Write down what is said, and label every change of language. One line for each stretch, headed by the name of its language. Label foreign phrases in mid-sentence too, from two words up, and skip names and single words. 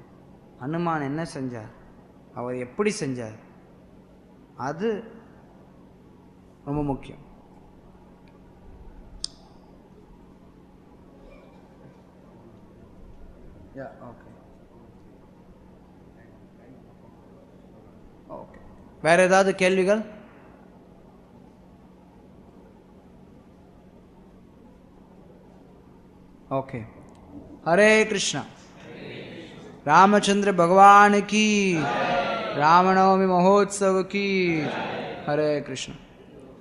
Tamil: ஹனுமான் என்ன செஞ்சார், அவர் எப்படி செஞ்சார், அது ரொம்ப முக்கியம். ஓகே, வேற ஏதாவது கேள்விகள்?
Hindi: ओके, हरे कृष्णा। रामचंद्र भगवान की, रामनवमी महोत्सव की, हरे कृष्णा।